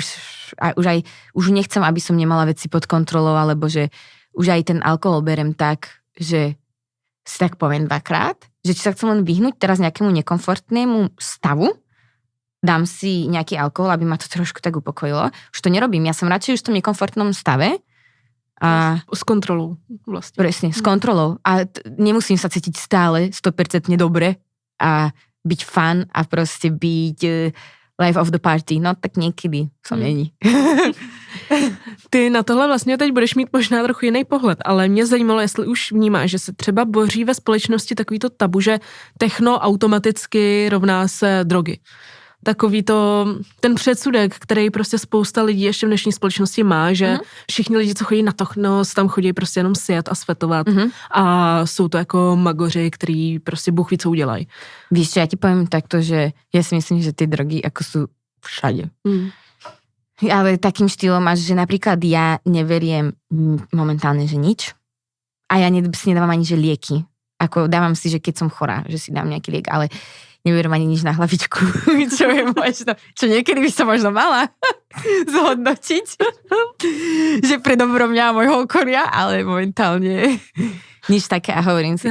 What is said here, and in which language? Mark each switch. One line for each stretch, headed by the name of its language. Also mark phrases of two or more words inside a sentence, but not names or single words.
Slovak: Už nechcem, aby som nemala veci pod kontrolou, alebo že už aj ten alkohol berem tak, že si tak poviem dvakrát, že či sa chcem len vyhnúť teraz nejakému nekomfortnému stavu, dám si nejaký alkohol, aby ma to trošku tak upokojilo. Už to nerobím, ja som radšej už v tom nekomfortnom stave. S kontrolou vlastne. Presne, s kontrolou. A nemusím sa cítiť stále 100% dobre a byť fun a proste byť
English: life of the party.
Czech: No tak někdy co není. Ty na tohle vlastně teď budeš mít možná trochu jiný pohled, ale mě zajímalo, jestli už vnímáš, že se třeba boří ve společnosti takový to tabu, že techno automaticky rovná se drogy. Takový to, ten předsudek, který prostě spousta lidí ještě v dnešní společnosti má, že všichni lidi, co chodí na techno, tam chodí prostě jenom sjet a svetovat a jsou to jako magoři, který prostě Bůh ví, co udělají.
Slovak: Víš čo, ja ti poviem takto, že ja si myslím, že tie drogy ako sú všade. Ale takým štýlom až, že napríklad ja neveriem momentálne, že nič a ja si nedávam ani, že lieky. Ako dávam si, že keď som chorá, že si dám nejaký liek, ale neberiem ani nič na hlavičku, čo je možno, čo niekedy by som možno mala zhodnotiť, že pre dobro mňa a môjho okolia, ale momentálne nič také a hovorím si.